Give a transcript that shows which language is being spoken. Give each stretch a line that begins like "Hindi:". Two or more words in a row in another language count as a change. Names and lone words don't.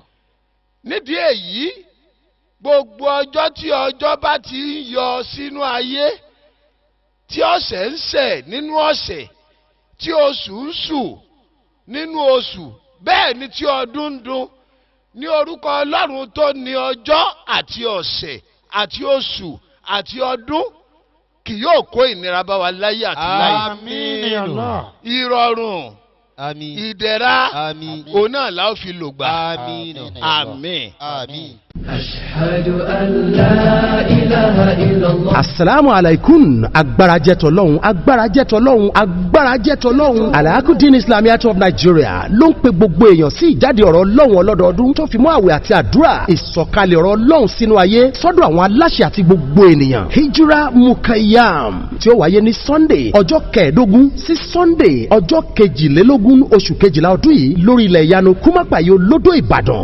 Yoruba: Nídìí èyí, gbogbo ọjọ́ tí ọjọ́ bá ti ń yọ sínú ayé, tí ọ̀sẹ̀ ń ṣẹ̀ nínú ọ̀sẹ̀, tí oṣù ń ṣù nínú oṣù, bẹ́ẹ̀ ni tí ọdún ń dún, ní orúkọ Ọlọ́run tó ní ọjọ́ àti ọ̀sẹ̀ àti oṣù àti ọdún kì yóò kó ìnira bá wa láyé àti láyé. Àmín. Allah. Ìrọ̀rùn, Àmín. ìdẹ̀ra, Àmín. òun náà la ó fi lò gbà. Àmín. Àmín. Àmín.
Arabic: أشهد أن لا إله إلا الله. السلام عليكم.
Yoruba: Agbára jẹ́ t'Ọlọ́run, agbára jẹ́ t'Ọlọ́run, agbára jẹ́ t'Ọlọ́run. Al-Aqdin Islamiyat of Nigeria ló ń pe gbogbo èèyàn sí ìjáde ọ̀rọ̀ Ọlọ́run ọlọ́dọọdún tó fi mọ́ àwẹ̀ àti àdúrà. Ìsọ̀kalẹ̀ ọ̀rọ̀ Ọlọ́run sínú ayé sọ́dọ̀ àwọn aláṣẹ àti gbogbo ènìyàn. Hijra Mukayyam tí ó wáyé ní Sunday ọjọ́ 15 sí Sunday ọjọ́ 22 oṣù kejìlá ọdún yìí lórí ilẹ̀ ìyanu Kúmápàyé Olódò Ìbàdàn.